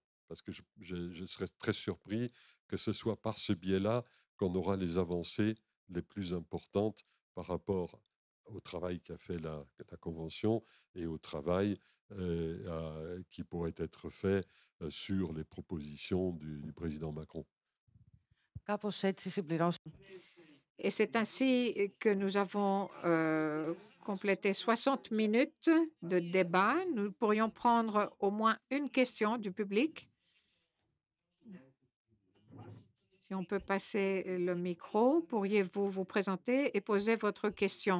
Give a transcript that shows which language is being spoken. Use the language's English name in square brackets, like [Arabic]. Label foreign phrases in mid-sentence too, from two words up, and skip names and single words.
[French] Parce que je serais très surpris que ce soit par ce biais-là qu'on aura les avancées les plus importantes par rapport au travail qu'a fait la Convention et au travail qui pourrait être fait sur les propositions du président Macron. [Greek] Κάπως έτσι συμπληρώσαμε. [French] Et c'est ainsi que nous avons complété 60 minutes de débat. Nous pourrions prendre au moins une question du public. Si on peut passer le micro, pourriez-vous vous présenter et poser votre question?